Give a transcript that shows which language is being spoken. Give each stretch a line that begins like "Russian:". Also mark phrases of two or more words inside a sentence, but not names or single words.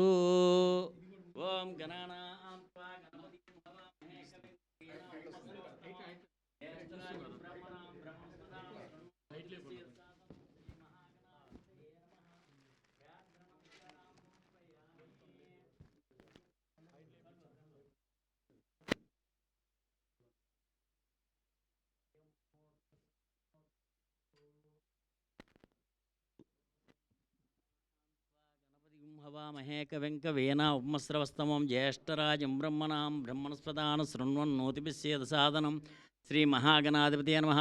Sanskrit: ఓం గణానాం త్వా గణపతిం హవామహే కవిం కవీనాం జ్యేష్ఠరాజం బ్రహ్మణాం బ్రహ్మణస్పదాం శృణ్వన్నోతిభిస్సేదసాదనం శ్రీమహాగణాధిపతయే నమః. వ్యాఘ్ర నమస్కారాం సమర్పయామి. हवामहे कविं कवीना उपमस्रवस्तमं ज्येष्ठराजं ब्रह्मणां ब्रह्मणस्पदान शृण्वन्नोतिभिस्सेदसादनं श्रीमहागणाधिपतये नमः.